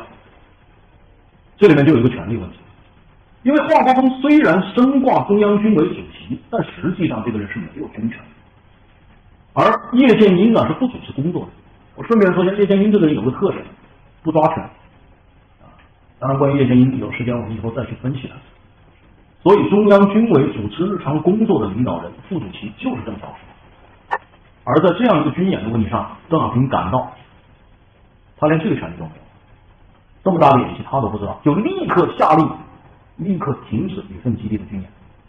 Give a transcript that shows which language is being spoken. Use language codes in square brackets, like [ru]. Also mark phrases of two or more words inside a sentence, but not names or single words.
[zh] 這裡面就有一個权力問題，因為华国锋雖然身掛中央軍委主席，但實際上這個人是沒有軍權，而葉劍英啊是不主持工作的。我順便說一下，葉劍英這個人有個特点，不抓權。當然，關於葉劍英有時間我們以後再去分析它。所以中央軍委主持日常工作的領导人、副主席就是邓小平。而在這樣一个军演的问题上，邓小平感到他連这个权利都没有，这么大的演习他都不知道，就立刻下令，立刻停止旅顺基地的军演。